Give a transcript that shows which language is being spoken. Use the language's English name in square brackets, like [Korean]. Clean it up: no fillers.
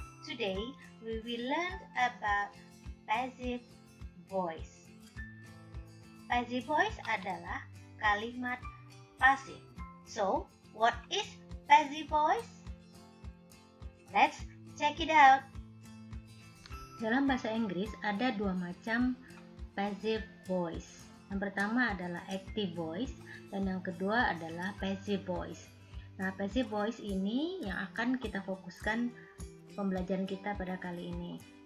[English] Today we will learn about passive voice. [Indonesian] Passive voice adalah kalimat pasif. [English] So, what is passive voice? Let's check it out. [Indonesian] Dalam bahasa Inggris ada dua macam passive voice. Yang pertama adalah active voice dan yang kedua adalah passive voice. Nah, passive voice ini yang akan kita fokuskan pembelajaran kita pada kali ini.